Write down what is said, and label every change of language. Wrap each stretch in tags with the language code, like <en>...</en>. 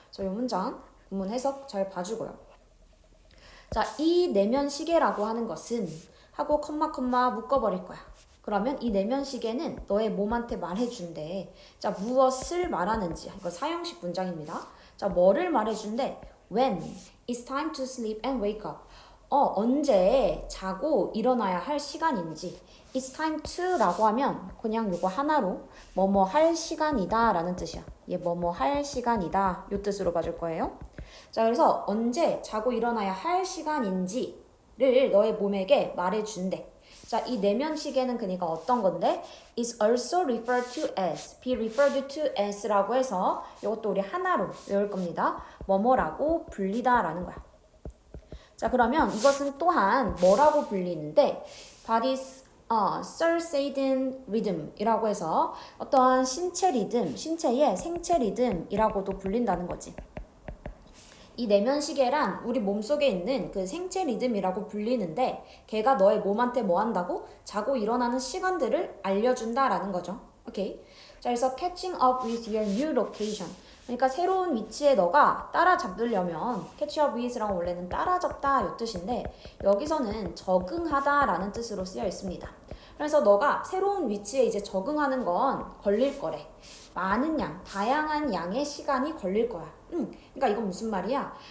<ko>저 이 문장 문문 해석 잘 봐주고요. 자, 이 내면 시계라고 하는 것은 하고 컴마 묶어버릴 거야. 그러면 이 내면 시계는 너의 몸한테 말해준대. 자, 무엇을 말하는지. 이거 사형식 문장입니다. 자, 뭐를 말해준대?</ko> <en>When it's time to sleep and wake up.</en> <ko>언제 자고 일어나야 할 시간인지.</ko> <en>It's time to</en> <ko>라고 하면 그냥 요거 하나로 뭐뭐 할 시간이다 라는 뜻이야. 얘 뭐뭐 할 시간이다 요 뜻으로 봐줄 거예요. 자, 그래서 언제 자고 일어나야 할 시간인지를 너의 몸에게 말해준대. 자, 이 내면 시계는 그러니까 어떤 건데?</ko> <en>is also referred to as, be referred to as라고</en> <ko>해서 이것도 우리 하나로 외울 겁니다. 뭐뭐라고 불리다라는 거야. 자, 그러면 이것은 또한 뭐라고 불리는데? Body's circadian rhythm이라고 해서 어떠한 신체 리듬, 신체의 생체 리듬이라고도 불린다는 거지. 이 내면 시계란 우리 몸속에 있는 그 생체 리듬이라고 불리는데 걔가 너의 몸한테 뭐 한다고? 자고 일어나는 시간들을 알려준다라는 거죠. 오케이. 자, 그래서</ko> <en>catching up with your new location.</en> <ko>그러니까 새로운 위치에 너가 따라잡으려면</ko> <en>catch up with</en> <ko>랑 원래는 따라잡다 요 뜻인데 여기서는 적응하다라는 뜻으로 쓰여 있습니다. 그래서 너가 새로운 위치에 이제 적응하는 건 걸릴 거래. 많은 양, 다양한 양의 시간이 걸릴 거야. 그러니까 이건 무슨 말이야?</ko>